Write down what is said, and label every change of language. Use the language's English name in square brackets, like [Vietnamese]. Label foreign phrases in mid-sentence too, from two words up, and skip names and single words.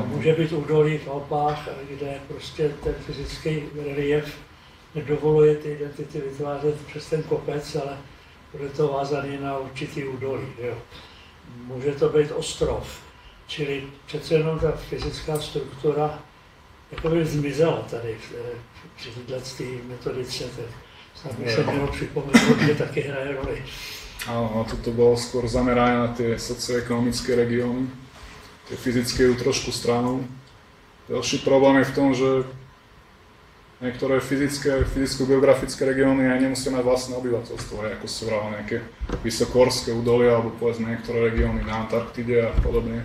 [Czech] Může být údolí v Alpách, kde prostě ten fyzický relief nedovoluje ty identity vytvářet přes ten kopec, ale bude to vázaný na určitý údolí. Jo. Může to být ostrov, čili přece jenom ta fyzická struktura jakoby zmizela tady při této metodice. Snad by se mělo připomenout, že taky hraje roli. [Slovak] Áno, toto bolo skôr zamerané na tie socioekonomické regióny. Tie fyzické ju trošku stranou. Ďalší problém je v tom, že niektoré fyzicko-geografické regióny aj nemusia mať vlastné obyvateľstvo, ako sú nejaké vysokohorské údolia, alebo povedzme niektoré regióny na Antarktide a podobne.